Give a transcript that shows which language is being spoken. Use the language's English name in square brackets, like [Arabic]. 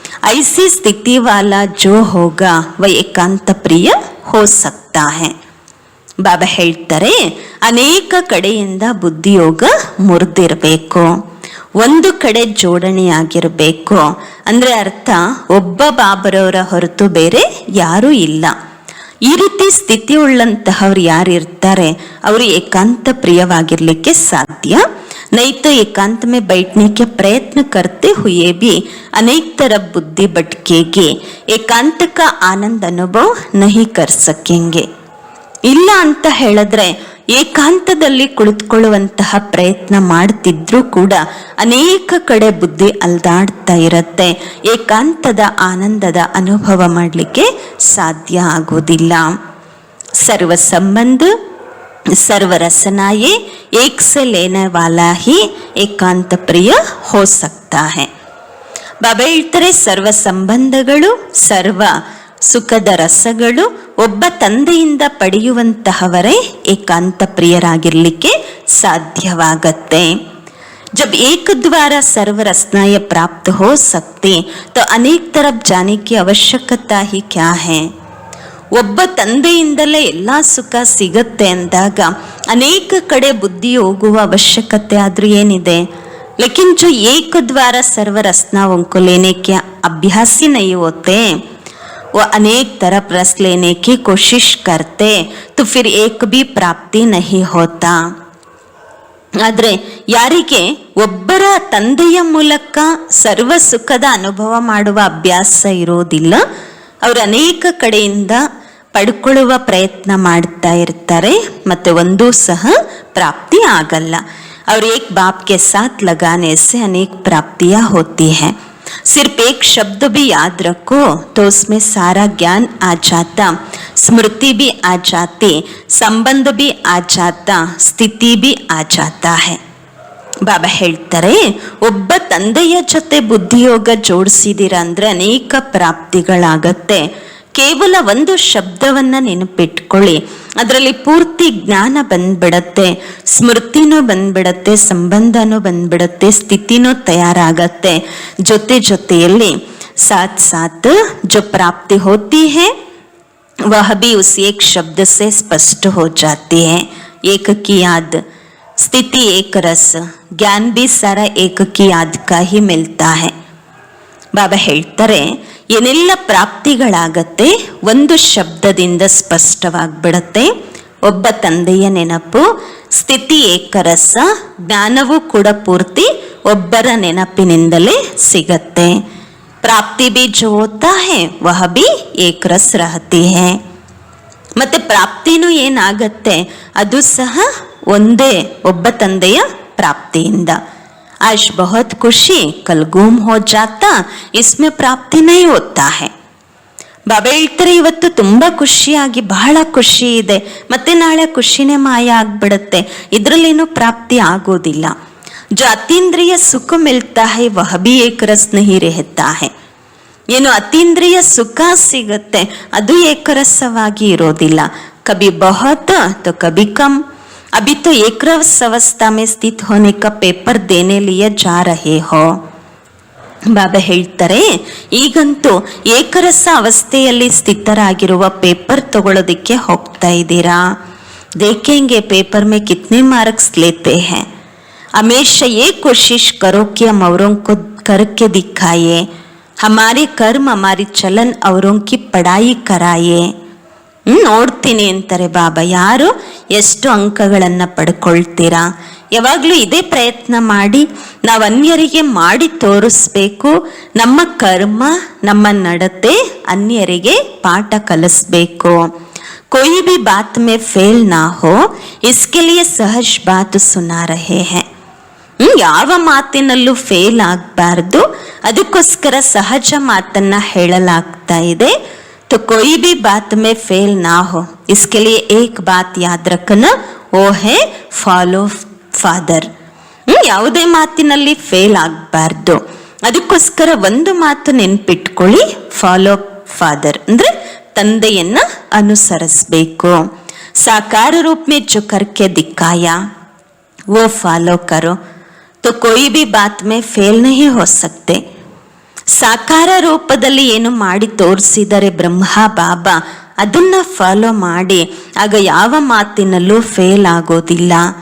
[Hindi] ऐसी स्थिति वाला जो होगा वह एकांत प्रिय हो सकता है. [Kannada] ಬಾಬಾ ಹೇಳ್ತಾರೆ ಅನೇಕ ಕಡೆಯಿಂದ ಬುದ್ಧಿಯೋಗ ಮುರಿದಿರಬೇಕು, ಒಂದು ಕಡೆ ಜೋಡಣೆಯಾಗಿರಬೇಕು. ಅಂದ್ರೆ ಅರ್ಥ ಒಬ್ಬ ಬಾಬರವರ ಹೊರತು ಬೇರೆ ಯಾರೂ ಇಲ್ಲ. ಈ ರೀತಿ ಸ್ಥಿತಿ ಉಳ್ಳಂತಹವ್ರು ಯಾರು ಇರ್ತಾರೆ ಅವರು ಏಕಾಂತ ಪ್ರಿಯವಾಗಿರ್ಲಿಕ್ಕೆ ಸಾಧ್ಯ. [Hindi] नहीं तो एकांत में बैठने के प्रयत्न करते हुए भी अनेक तरफ बुद्धि भटकेगी. एकांत का आनंद अनुभव नहीं कर सकेंगे. [Kannada] ಇಲ್ಲ ಅಂತ ಹೇಳಿದ್ರೆ ಏಕಾಂತದಲ್ಲಿ ಕುಳಿತುಕೊಳ್ಳುವಂತಹ ಪ್ರಯತ್ನ ಮಾಡ್ತಿದ್ರೂ ಕೂಡ ಅನೇಕ ಕಡೆ ಬುದ್ಧಿ ಅಲ್ದಾಡ್ತಾ ಇರತ್ತೆ. ಏಕಾಂತದ ಆನಂದದ ಅನುಭವ ಮಾಡಲಿಕ್ಕೆ ಸಾಧ್ಯ ಆಗೋದಿಲ್ಲ. [Hindi] ಸರ್ವ ಸಂಬಂಧ सर्व रसनाए एक से लेने वाला ही एकांत प्रिय हो सकता है. [Kannada] ಬಾಬಾ ಹೇಳ್ತಾರೆ ಸರ್ವ ಸಂಬಂಧಗಳು ಸರ್ವ ಸುಖದ ರಸಗಳು ಒಬ್ಬ ತಂದೆಯಿಂದ ಪಡೆಯುವಂತಹವರೇ ಏಕಾಂತ ಪ್ರಿಯರಾಗಿರ್ಲಿಕ್ಕೆ ಸಾಧ್ಯವಾಗತ್ತೆ. [Hindi] जब एक द्वारा सर्व रसनाएं प्राप्त हो सकते तो अनेक तरफ जाने की आवश्यकता ही क्या है. [Kannada] ಒಬ್ಬ ತಂದೆಯಿಂದಲೇ ಎಲ್ಲ ಸುಖ ಸಿಗತ್ತೆ ಅಂದಾಗ ಅನೇಕ ಕಡೆ ಬುದ್ಧಿ ಹೋಗುವ ಅವಶ್ಯಕತೆ ಆದ್ರೂ ಏನಿದೆ. [Hindi] लेकिन जो एक द्वारा सर्व रसनाओं को लेने के अभ्यासी नहीं होते वो अनेक तरफ रस लेने की कोशिश करते तो फिर एक भी प्राप्ति नहीं होता. [Kannada] ಆದ್ರೆ ಯಾರಿಗೆ ಒಬ್ಬರ ತಂದೆಯ ಮೂಲಕ ಸರ್ವ ಸುಖದ ಅನುಭವ ಮಾಡುವ ಅಭ್ಯಾಸ ಇರೋದಿಲ್ಲ ಅವರು ಅನೇಕ ಕಡೆಯಿಂದ ಪಡ್ಕೊಳ್ಳುವ ಪ್ರಯತ್ನ ಮಾಡ್ತಾ ಇರ್ತಾರೆ ಮತ್ತೆ ಒಂದೂ ಸಹ ಪ್ರಾಪ್ತಿ ಆಗಲ್ಲ. [Hindi] और एक बाप के साथ लगाने से अनेक प्राप्तियां होती हैं. सिर्फ एक शब्द भी याद रखो तो उसमें सारा ज्ञान आ जाता, स्मृति भी आ जाती, संबंध भी आ जाता, स्थिति भी आ जाता है. [Kannada] ಬಾಬಾ ಹೇಳ್ತಾರೆ ಒಬ್ಬ ತಂದೆಯ ಜೊತೆ ಬುದ್ಧಿಯೋಗ ಜೋಡಿಸಿದಿರ ಅಂದ್ರೆ ಅನೇಕ ಪ್ರಾಪ್ತಿಗಳಾಗತ್ತೆ. ಕೇವಲ ಒಂದು ಶಬ್ದವನ್ನ ನೆನಪಿಟ್ಕೊಳ್ಳಿ, ಅದರಲ್ಲಿ ಪೂರ್ತಿ ಜ್ಞಾನ ಬಂದ್ಬಿಡತ್ತೆ, ಸ್ಮೃತಿನೂ ಬಂದ್ಬಿಡತ್ತೆ, ಸಂಬಂಧನೂ ಬಂದ್ಬಿಡತ್ತೆ, ಸ್ಥಿತಿನೂ ತಯಾರಾಗತ್ತೆ. ಜೊತೆ ಜೊತೆಯಲ್ಲಿ [Hindi] ಸಾಥ್ ಸಾಥ್ जो प्राप्ति होती है वह भी उस एक शब्द से स्पष्ट हो जाती है. एक की याद, स्थिति एक रस, ज्ञान भी सारा एक की याद का ही मिलता है. [Kannada] ಬಾಬಾ ಹೇಳ್ತಾರೆ ಏನೆಲ್ಲ ಪ್ರಾಪ್ತಿಗಳಾಗತ್ತೆ ಒಂದು ಶಬ್ದದಿಂದ ಸ್ಪಷ್ಟವಾಗ್ಬಿಡತ್ತೆ. ಒಬ್ಬ ತಂದೆಯ ನೆನಪು, ಸ್ಥಿತಿ ಏಕರಸ, ಜ್ಞಾನವೂ ಕೂಡ ಪೂರ್ತಿ ಒಬ್ಬರ ನೆನಪಿನಿಂದಲೇ ಸಿಗತ್ತೆ. [Hindi] ಪ್ರಾಪ್ತಿ ಬಿ ಜೋ ಹೋತಾ ಹೈ ವಹ ಬಿ ಏಕ ರಸ್ ರಹತಿ ಹೈ. [Kannada] ಮತ್ತೆ ಪ್ರಾಪ್ತಿನೂ ಏನಾಗತ್ತೆ ಅದು ಸಹ ಒಂದೇ ಒಬ್ಬ ತಂದೆಯ ಪ್ರಾಪ್ತಿಯಿಂದ. [Hindi] आज बहुत खुशी कल गुम हो जाता इसमें प्राप्ति नहीं होता है. [Kannada] ಬಾಬಾ ಹೇಳ್ತಾರೆ ಇವತ್ತು ತುಂಬಾ ಖುಷಿಯಾಗಿ ಬಹಳ ಖುಷಿ ಇದೆ ಮತ್ತೆ ನಾಳೆ ಖುಷಿನೇ ಮಾಯ ಆಗ್ಬಿಡುತ್ತೆ, ಇದ್ರಲ್ಲೇನು ಪ್ರಾಪ್ತಿ ಆಗೋದಿಲ್ಲ. [Hindi] जो ಅತೀಂದ್ರಿಯ ಸುಖ ಮಿಲ್ತಾ ಹೈ ವಹ ಬಿ ಏಕ ರಸ್ ನಹಿ ರೆಹತಾ ಹೈ. [Kannada] ಏನು ಅತೀಂದ್ರಿಯ ಸುಖ ಸಿಗತ್ತೆ ಅದು ಏಕರಸವಾಗಿ ಇರೋದಿಲ್ಲ. [Hindi] ಕಭಿ ಬಹುತ್ ತೋ ಕಭಿ ಕಮ್. अभी तो एक रस अवस्था में स्थित होने का पेपर देने लिए जा रहे हो. [Kannada] ಬಾಬಾ ಹೇಳ್ತಾರೆ ಈಗಂತೂ ಏಕರಸ ಅವಸ್ಥೆಯಲ್ಲಿ ಸ್ಥಿತರಾಗಿರುವ ಪೇಪರ್ ತಗೊಳ್ಳೋದಿಕ್ಕೆ ಹೋಗ್ತಾ ಇದ್ದೀರಾ. [Hindi] देखेंगे पेपर में कितने मार्क्स लेते हैं. हमेशा ये कोशिश करो कि हम औरों को करके दिखाइए, हमारे कर्म हमारी चलन औरों की पढ़ाई कराइए. [Kannada] ನೋಡ್ತೀನಿ ಅಂತಾರೆ ಬಾಬಾ. ಯಾರು ಎಷ್ಟು ಅಂಕಗಳನ್ನು ಪಡ್ಕೊಳ್ತೀರಾ? ಯಾವಾಗಲೂ ಇದೇ ಪ್ರಯತ್ನ ಮಾಡಿ ನಾವು ಅನ್ಯರಿಗೆ ಮಾಡಿ ತೋರಿಸ್ಬೇಕು. ನಮ್ಮ ಕರ್ಮ, ನಮ್ಮ ನಡತೆ ಅನ್ಯರಿಗೆ ಪಾಠ ಕಲಿಸ್ಬೇಕು. [Hindi] कोई भी बात में फेल ना हो इसके लिए सहज बात सुना रहे हैं. [Kannada] ಯಾವ ಮಾತಿನಲ್ಲೂ ಫೇಲ್ ಆಗಬಾರ್ದು, ಅದಕ್ಕೋಸ್ಕರ ಸಹಜ ಮಾತನ್ನ ಹೇಳಲಾಗ್ತಾ ಇದೆ. [Hindi] तो कोई भी बात में फेल ना हो इसके लिए एक बात याद रखना, वो है फॉलो फादर. [Kannada] ಯಾವುದೇ ಮಾತಿನಲ್ಲಿ ಫೇಲ್ ಆಗಬಾರ್ದು, ಅದಕ್ಕೋಸ್ಕರ ಒಂದು ಮಾತು ನೆನ್ಪಿಟ್ಕೊಳ್ಳಿ, ಫಾಲೋ ಫಾದರ್ ಅಂದ್ರೆ ತಂದೆಯನ್ನ ಅನುಸರಿಸಬೇಕು. [Hindi] ಸಾಕಾರ ರೂಪ में जो करके दिखाया वो फॉलो करो तो कोई भी बात में फेल नहीं हो सकते. [Kannada] ಸಾಕಾರ ರೂಪದಲ್ಲಿ ಏನು ಮಾಡಿ ತೋರಿಸಿದರೆ ಬ್ರಹ್ಮ ಬಾಬಾ, ಅದನ್ನ ಫಾಲೋ ಮಾಡಿ, ಆಗ ಯಾವ ಮಾತಿನಲ್ಲೂ ಫೇಲ್ ಆಗೋದಿಲ್ಲ.